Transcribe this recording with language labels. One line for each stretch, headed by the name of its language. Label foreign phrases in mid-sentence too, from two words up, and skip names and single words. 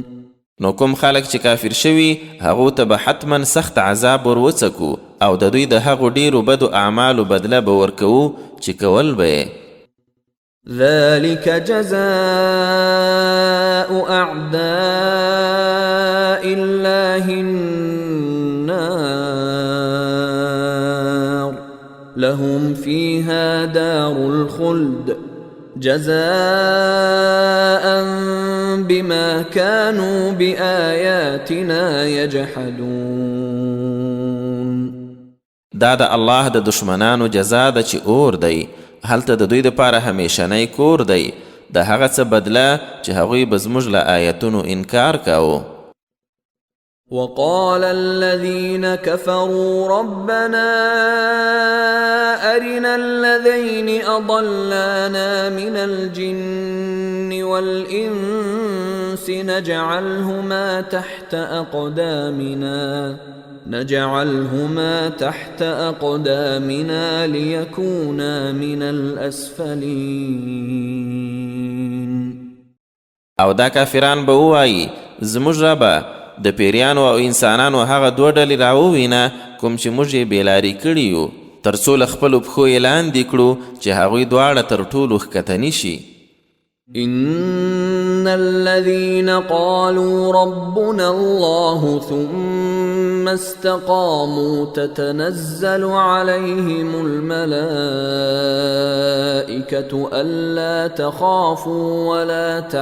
Pashto: نو کوم خلک چې کافر شوي هغو ته به حتما سخت عذاب ورڅکو او د دوی د هغو ډیرو بدو اعمالو بدله به ورکوو چې کول به یې.
Arabic: ذلك جزاء أعداء الله النار لهم فيها دار الخلد جزاء بما كانوا بآياتنا يجحدون.
Pashto: دا د الله د دشمنانو جزا ده چې اور دی، هلته د دوی دپاره همیشنی کور دی، د هغه څه بدله چې هغوی به زموږ له آیتونو انکار کاوه.
Arabic: وقال الذين كفروا ربنا أرنا الذين أضلانا من الجن والإنس نجعلهما تحت أقدامنا ليكونا من الأسفلين.
Pashto: او دا کافران به ووایي زموږ ربه د پیریانو او انسانانو هغه دوه ډلې راووینه کوم چې موږ یې بېلارې کړي یو، تر څو له خپلو پښو یې لاندې کړو چې هغوی دواړه تر ټولو ښکته نشي.
Arabic: إن الذين قالوا ربنا الله ثم استقاموا تتنزل عليهم الملائكة ألا تخافوا ولا